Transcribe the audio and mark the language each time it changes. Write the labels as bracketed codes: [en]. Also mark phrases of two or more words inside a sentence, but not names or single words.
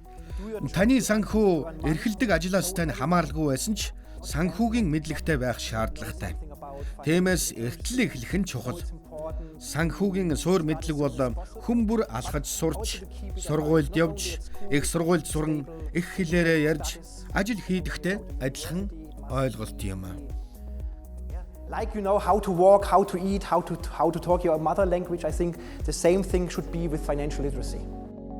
[mn] Таны санхүү эрхэлдэг ажлаас тань хамааралгүй байсан ч санхүүгийн мэдлэгтэй байх шаардлагатай. Тиймээс эртлэл эхлэх нь чухал. Санхүүгийн суурь мэдлэг бол хүн бүр алхаж сурч, сургуульд явж, их сургуульд суран, их хэлээрээ ярьж, ажил хийдэгтэй адилхан ойлголт юм. [en] Like how to walk, how to eat, how to talk your mother language, I think the same thing should be with financial literacy.